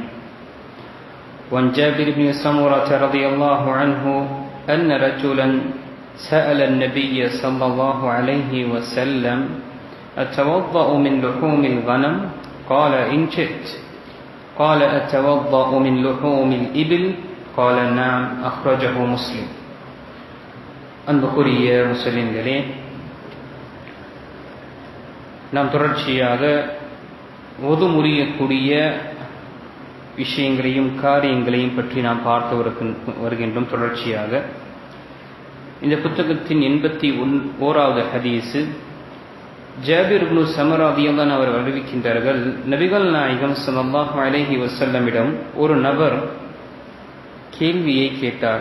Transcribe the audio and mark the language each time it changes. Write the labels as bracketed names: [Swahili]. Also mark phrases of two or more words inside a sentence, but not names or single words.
[Arabic] وعن جابر بن سمرة رضي الله عنه أن رجلا سأل النبي صلى الله عليه وسلم أتوضأ من لحوم الغنم؟ قال إن شئت. قال أتوضأ من لحوم الإبل؟ قال نعم. أخرجه مسلم. [Tamil] அன்புக்குரிய முஸ்லிம்களே, நாம் தொடர்ச்சியாக ஒது முறியக்கூடிய விஷயங்களையும் காரியங்களையும் பற்றி நாம் பார்த்து வருகின்றோம். தொடர்ச்சியாக இந்த புத்தகத்தின் 81வது ஹதீஸு ஜாபிர் இப்னு சமரா ரலியல்லாஹு அவர் அறிவிக்கின்றார்கள், நபிகள் நாயகம் [Arabic] صلى الله عليه [Tamil] வஸல்லமிடம் ஒரு நபர் கேள்வியை கேட்டார்.